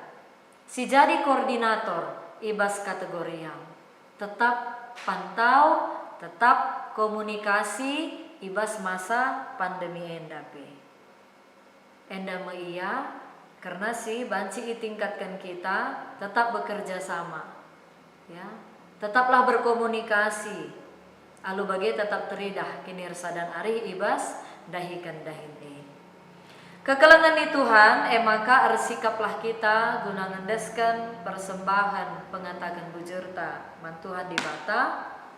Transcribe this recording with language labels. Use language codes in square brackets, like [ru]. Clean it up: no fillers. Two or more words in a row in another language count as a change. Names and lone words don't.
[btx] Si jadi koordinator ibas kategorial. [id] Tetap pantau, tetap komunikasi ibas masa pandemi endape. [btx] Enda iya karena si banci itingkatkan kita tetap bekerja sama. Ya, [id] tetaplah berkomunikasi. [btx] Alu bagai tetap teridah kinirsa dan arih ibas dahikan dahin. Kekelengan di Tuhan, maka arsikaplah kita guna ngendeskan persembahan pengatakan bujurta mantuhan di bata.